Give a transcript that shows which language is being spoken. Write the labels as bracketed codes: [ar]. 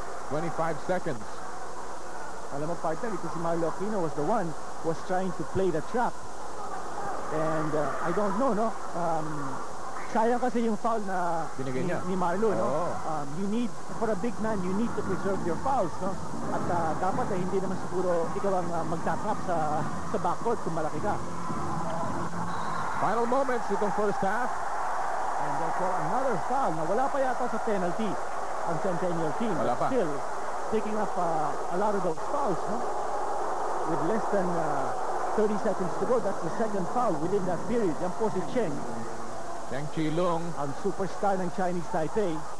[en] 25 seconds. [tl] Alam mo, partner, ito si [en] Marlu Aquino was the one who was trying to play the trap. And I don't know, [tl] no? Sayang kasi yung foul na ni Marlu, no? [en] You need, for a big man, you need to preserve your fouls, no? [tl] At dapat hindi naman siguro ikaw ang magtatrap sa backcourt kung malaki ka. [en] Final moments [tl] itong [en] first half. And therefore, another foul. [tl] Na wala pa yata sa penalty ang Centennial team. Wala pa. [en] Still, taking up a lot of those fouls, no? With less than 30 seconds to go, that's the second foul within that period. [tl] Yan po si Cheng Chi-lung, ang superstar ng Chinese Taipei,